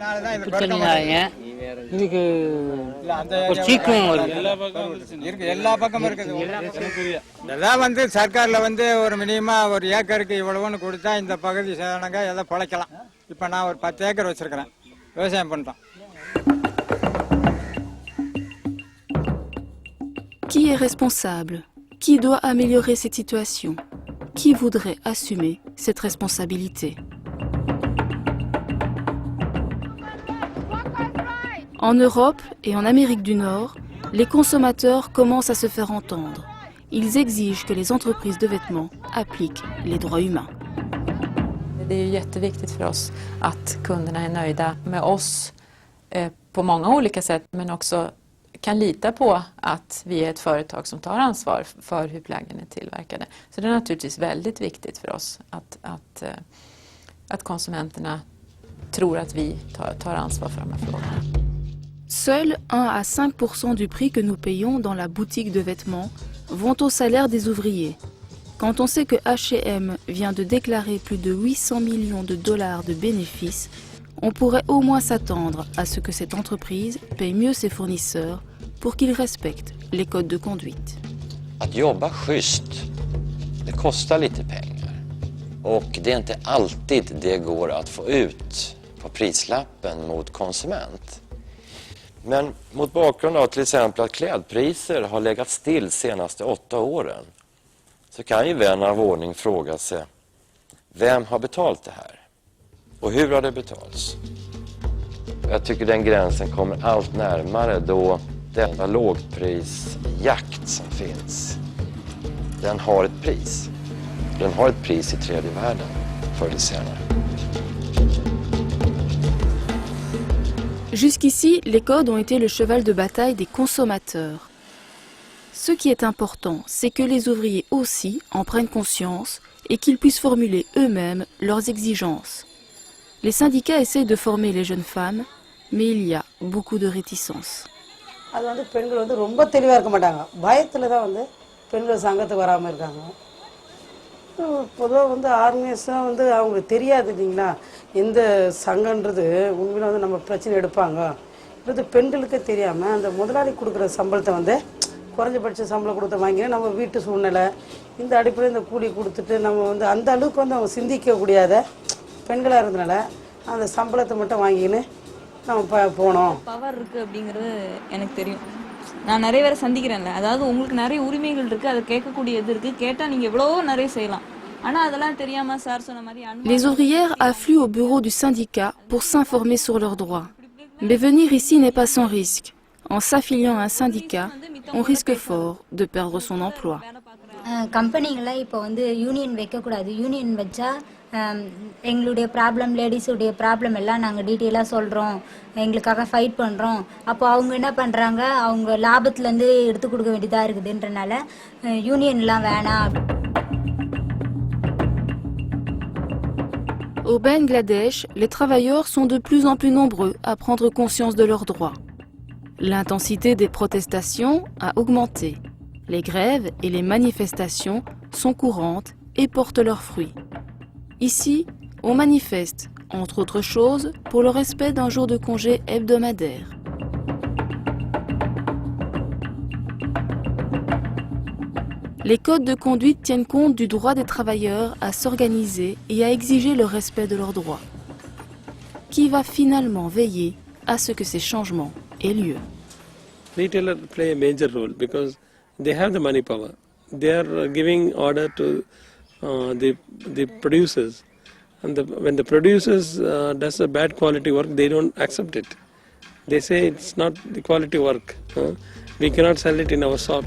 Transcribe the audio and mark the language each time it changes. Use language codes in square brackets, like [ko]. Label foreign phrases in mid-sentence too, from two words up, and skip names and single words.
[ta] இதுக்கு ஒரு சீக்கும் எல்லா பக்கமும் இருக்குது. இதெல்லாம் வந்து சர்க்காரில் வந்து ஒரு மினிமமா ஒரு ஏக்கருக்கு இவ்வளவுன்னு கொடுத்தா இந்த பகுதி சேனங்க எதை பிழைக்கலாம். இப்போ நான் ஒரு 10 ஏக்கர் வச்சிருக்கிறேன், விவசாயம் பண்ணுறோம். [fr] Qui est responsable? Qui doit améliorer cette situation? Qui voudrait assumer cette responsabilité? En Europe et en Amérique du Nord, les consommateurs commencent à se faire entendre. Ils exigent que les entreprises de vêtements appliquent les droits humains. [sv] Det är ju jätteviktigt för oss att kunderna är nöjda med oss på många olika sätt, men också kan lita på att vi är ett företag som tar ansvar för hur plaggen är tillverkade. Så det är naturligtvis väldigt viktigt för oss att konsumenterna tror att vi tar ansvar för de här frågorna. [fr] Seuls 1 à 5% du prix que nous payons dans la boutique de vêtements vont au salaire des ouvriers. Quand on sait que H&M vient de déclarer plus de 800 millions de dollars de bénéfices, on pourrait au moins s'attendre à ce que cette entreprise paye mieux ses fournisseurs pour qu'ils respectent les codes de conduite. [sv] Att jobba schysst, det kostar lite pengar. Och det är inte alltid det går att få ut på prislappen mot konsument. Men mot bakgrund av till exempel att klädpriser har legat still senaste 8 åren, så kan ju vän av ordning fråga sig, vem har betalt det här? Och hur har det betalts? Jag tycker den gränsen kommer allt närmare då denna lågprisjakt som finns, den har ett pris. Den har ett pris i tredje världen förr eller senare. [fr] Jusqu'ici, les codes ont été le cheval de bataille des consommateurs. Ce qui est important, c'est que les ouvriers aussi en prennent conscience et qu'ils puissent formuler eux-mêmes leurs exigences. Les syndicats essayent de former les jeunes femmes, mais il y a beaucoup de réticences. [ta] அது வந்து பெண்கள் வந்து ரொம்ப தெளிவாக இருக்க மாட்டாங்க, பயத்தில் தான் வந்து பெண்கள் சங்கத்துக்கு வராமல் இருக்காங்க. பொதுவாக வந்து ஆர்கனைஸாக வந்து அவங்களுக்கு தெரியாது இல்லைங்களா, எந்த சங்கன்றது உண்மையில வந்து நம்ம பிரச்சனை எடுப்பாங்க. இது பெண்களுக்கே தெரியாமல் அந்த முதலாளி கொடுக்குற சம்பளத்தை வந்து குறைஞ்சபட்ச சம்பளம் கொடுத்து வாங்கினா நம்ம வீட்டு சூழ்நிலை இந்த அடிப்படையில் இந்த கூலி கொடுத்துட்டு நம்ம வந்து அந்த அளவுக்கு வந்து அவங்க சிந்திக்கக்கூடியாத பெண்களாக இருந்தனால அந்த சம்பளத்தை மட்டும் வாங்கின்னு நம்ம போனோம். பவர் இருக்குது அப்படிங்கிறது எனக்கு தெரியும். நான் நிறைய பேரை சந்திக்கிறேன்ல, அதாவது உங்களுக்கு நிறைய உரிமைகள் இருக்குது, அதை கேட்கக்கூடிய இது இருக்குது, கேட்டால் நீங்கள் எவ்வளோ நிறைய செய்யலாம். ஆனால் அதெல்லாம் தெரியாமல் சார் சொன்ன மாதிரி [fr] Les ouvrières affluent au bureau du syndicat pour s'informer sur leurs droits. Mais venir ici n'est pas sans risque. En s'affiliant à un syndicat, on risque fort de perdre son emploi. [ta] கம்பெனிகளில் இப்போ வந்து யூனியன் வைக்கக்கூடாது. யூனியன் வச்சா எங்களுடைய ப்ராப்ளம், லேடிஸுடைய ப்ராப்ளம் எல்லாம் நாங்கள் டீட்டெயிலாக சொல்கிறோம், எங்களுக்காக ஃபைட் பண்ணுறோம். அப்போ அவங்க என்ன பண்ணுறாங்க, அவங்க லாபத்துலேருந்து எடுத்து கொடுக்க வேண்டியதாக இருக்குதுன்றனால யூனியன்லாம் வேணாம். [fr] Au Bangladesh, les travailleurs sont de plus en plus nombreux à prendre conscience de leurs droits. L'intensité des protestations a augmenté. Les grèves et les manifestations sont courantes et portent leurs fruits. Ici, on manifeste, entre autres choses, pour le respect d'un jour de congé hebdomadaire. Les codes de conduite tiennent compte du droit des travailleurs à s'organiser et à exiger le respect de leurs droits. Qui va finalement veiller à ce que ces changements aient lieu? [en] Retailers play a major role because they have the money power. They are giving order to the producers, and when the producers does a bad quality work, they don't accept it. They say it's not the quality work. We cannot sell it in our shops.